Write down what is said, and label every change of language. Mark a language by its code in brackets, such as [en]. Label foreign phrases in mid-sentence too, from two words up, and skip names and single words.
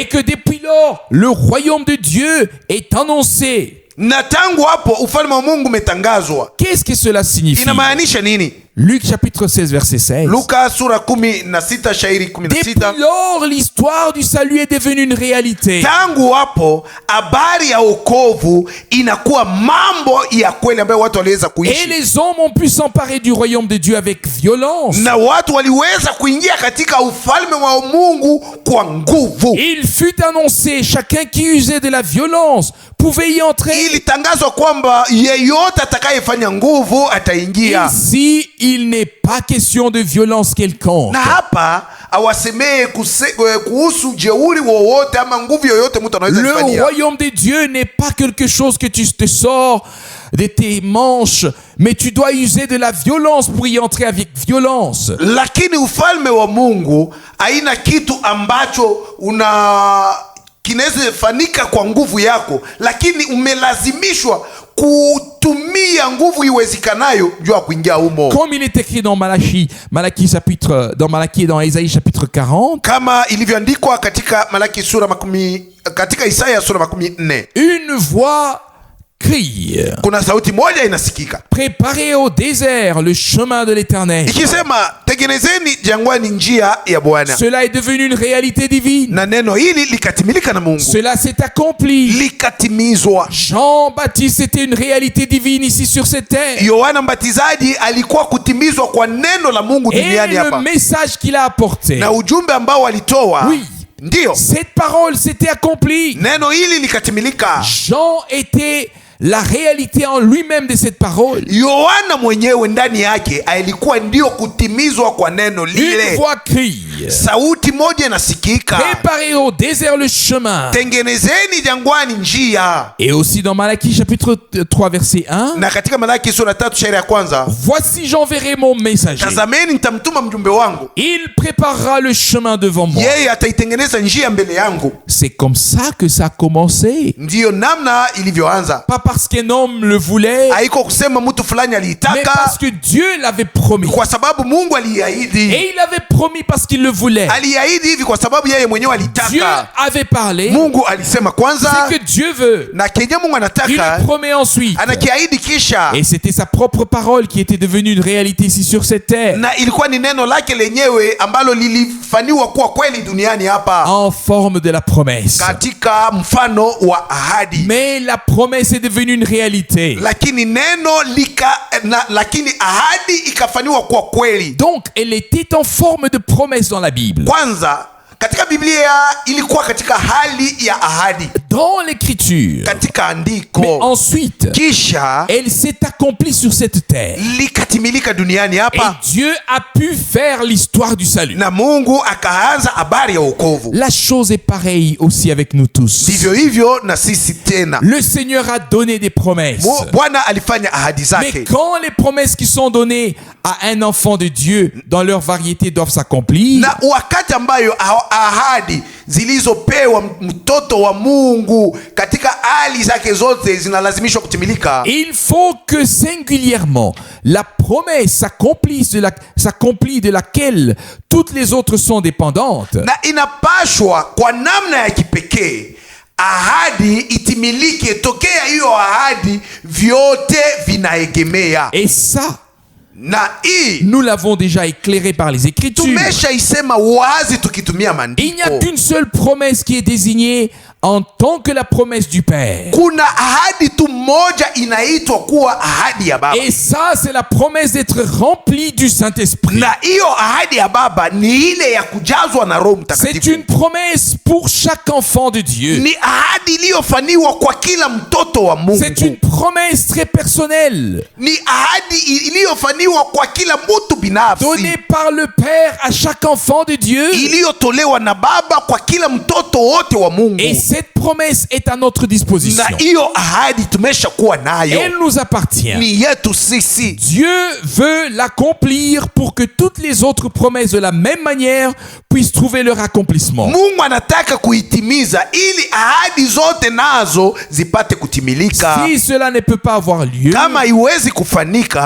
[fr] et que depuis lors, le royaume de Dieu est annoncé, [sw] na tangu hapo ufalme wa Mungu umetangazwa. [fr] qu'est-ce que cela signifie? [sw] Inamaanisha nini? [fr] Luc chapitre 16 verset 16. [sw] Luka sura 16 shairi [fr] Depuis [sw] 16. [fr] lors, l'histoire du salut est devenue une réalité. [sw] Tangu hapo habari ya wokovu inakuwa mambo ya kweli ambayo watu waliweza [fr] Et [sw] kuishi, [fr] les hommes ont pu s'emparer du royaume de Dieu avec violence. [sw] na watu waliweza kuingia katika ufalme wa Mungu kwa nguvu. [fr] Il fut annoncé, chacun qui usait de la violence pouvait y entrer. [sw] Ilitangazwa kwamba yeyote atakayefanya nguvu ataingia. [fr] Ici, il n'est pas question de violence quelconque. [sw] Na hapa awasemee kuhusu jeuri wowote ama nguvu yoyote mtu anaweza [fr] Le [sw] kufanyia. [fr] royaume de Dieu n'est pas quelque chose que tu te sors de tes manches, mais tu dois user de la violence pour y entrer avec violence. [sw] Lakini ufalme wa Mungu haina kitu ambacho kinaweza fanika kwa nguvu yako, lakini umelazimishwa kutumia nguvu iwezekanayo juu ya kuingia humo. [fr] Comme il est écrit dans Malachie et dans Isaïe chapitre 40, [sw] kama ilivyoandikwa katika katika Isaya sura 40, [fr] une voix crie, [sw] kuna sauti moja inasikika, [fr] préparez au désert le chemin de l'Éternel. [sw] ikisema tengenezeni jangwani njia ya Bwana. [fr] Cela est devenu une réalité divine. [sw] Na neno hili likatimilika na Mungu, [fr] Cela s'est accompli. [sw] likatimizwa. [fr] Jean-Baptiste était une réalité divine ici sur cette terre. [sw] Yohana Mbatizaji alikuwa kutimizwa kwa neno la Mungu [fr] Et [sw] duniani [fr] le [sw] hapa, [fr] message qu'il a apporté, [sw] na ujumbe ambao alitoa, [fr] oui, [sw] ndio [fr] cette parole s'était accomplie. [sw] neno hili likatimilika. [fr] Jean était la réalité en lui-même de cette parole. [sw] Yohana mwenyewe ndani yake alikuwa ndio kutimizwa kwa neno [fr] Une [sw] lile. [fr] voix crie, [sw] Sauti moja inasikika, [fr] préparez au désert le chemin. [sw] tengenezeni jangwani njia. [fr] Et aussi dans Malachie chapitre 3 verset 1, [sw] Na katika Malaki sura 3 shairi ya kwanza, [fr] voici j'enverrai mon messager. [sw] tazameni nitamtuma mjumbe wangu, [fr] Il préparera le chemin devant moi. [sw] yeye ataitengeneza njia mbele yangu. [fr] C'est comme ça que ça a commencé. [sw] Ndiyo namna ilivyoanza. [fr] Pas parce qu'un homme le voulait, [sw] Haiko kusema mtu fulani [fr] mais [sw] aliitaka, [fr] parce que Dieu l'avait promis. [sw] kwa sababu Mungu aliahidi. [fr] Et il avait promis parce qu'il le voulait. [sw] Aliahidi hivi kwa sababu yeye mwenyewe [fr] Dieu [sw] alitaka. [fr] avait parlé. [sw] Mungu alisema kwanza, [fr] C'est que Dieu veut. [sw] na kenye Mungu [fr] Il [sw] anataka [fr] le promet ensuite. [sw] anakiahidi kisha. [fr] Et c'était sa propre parole qui était devenue une réalité ici sur cette terre. [sw] Na ilikuwa ni neno lake lenyewe ambalo lilifaniwa kuwa kweli duniani hapa, [fr] En forme de la promesse. [sw] katika mfano wa ahadi. [fr] Mais la promesse est devenue une réalité. [sw] Lakini lakini ahadi ikafaniwa kuwa kweli. [fr] Donc, elle était en forme de promesse dans la Bible. [sw] Kwanza katika Biblia ilikuwa katika hali ya ahadi, [fr] Dans l'écriture. [sw] katika [fr] Mais [sw] andiko, [fr] ensuite, [sw] kisha [fr] elle s'est accomplie sur cette terre. [sw] likatimilika duniani [fr] Et [sw] hapa, [fr] Dieu a pu faire l'histoire du salut. [sw] na Mungu akaanza habari ya wokovu. [fr] La chose est pareille aussi avec nous tous. [sw] Ndivyo hivyo na sisi tena. [fr] Le Seigneur a donné des promesses. [sw] Bwana alifanya ahadi [fr] Mais [sw] zake, [fr] quand les promesses qui sont données à un enfant de Dieu dans leur variété doivent s'accomplir, [sw] na wakati ambayo ahadi zilizopewa mtoto wa Mungu katika hali zake zote zinalazimishwa kutimilika, [fr] il faut que singulièrement la promesse s'accomplit de laquelle toutes les autres sont dépendantes. [sw] na inapashwa kwa namna ya kipekee ahadi itimilike. Tokea hiyo ahadi vyote vinaegemea, [fr] Et ça, [sw] na hii [fr] nous l'avons déjà éclairé par les Écritures. [sw] tumeshaisema wazi tukitumia [fr] Il n'y a [sw] maandiko. [fr] qu'une seule promesse qui est désignée en tant que la promesse du Père. [sw] Kuna ahadi tu moja inaitwa kuwa ahadi ya Baba, [fr] Et ça, c'est la promesse d'être rempli du Saint-Esprit. [sw] na hiyo ahadi ya Baba ni ile ya kujazwa na Roho [fr] C'est [sw] Mtakatifu. [fr] une promesse pour chaque enfant de Dieu. [sw] Ni ahadi iliyofaniwa kwa kila mtoto wa Mungu. [fr] C'est une promesse très personnelle, [sw] Ni ahadi iliyofaniwa kwa kila mtu binafsi, [fr] donnée par le Père à chaque enfant de Dieu. [sw] iliyotolewa na Baba kwa kila mtoto wote wa Mungu. [fr] Et cette promesse est à notre disposition. [sw] Na hiyo ahadi tumeshakuwa nayo, [fr] Elle nous appartient. [sw] ni yetu sisi. [fr] Dieu veut l'accomplir pour que toutes les autres promesses de la même manière puissent trouver leur accomplissement. [sw] Mungu anataka kuitimiza ili ahadi zote nazo zipate kutimilika. [fr] Si cela ne peut pas avoir lieu, [sw] Kama iwezi kufanika,